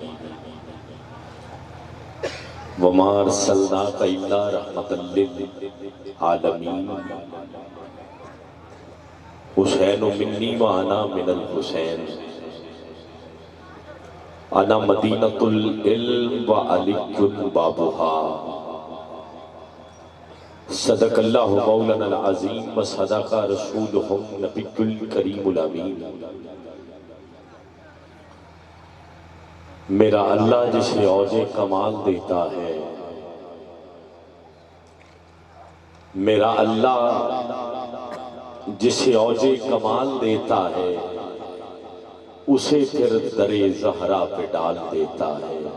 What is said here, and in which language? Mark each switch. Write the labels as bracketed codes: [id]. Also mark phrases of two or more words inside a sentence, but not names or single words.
[ar] وما أرسلناك إلا رحمة للعالمين حسين مني وأنا من الحسين أنا مدينة العلم وعلي بابها صدق الله مولانا عظيم وصدق رسولهم النبي الكريم الأمين. [ur] میرا اللہ جسے اوجِ کمال دیتا ہے، میرا اللہ جسے اوجِ کمال دیتا ہے اسے پھر درِ زہرا پہ ڈال دیتا ہے.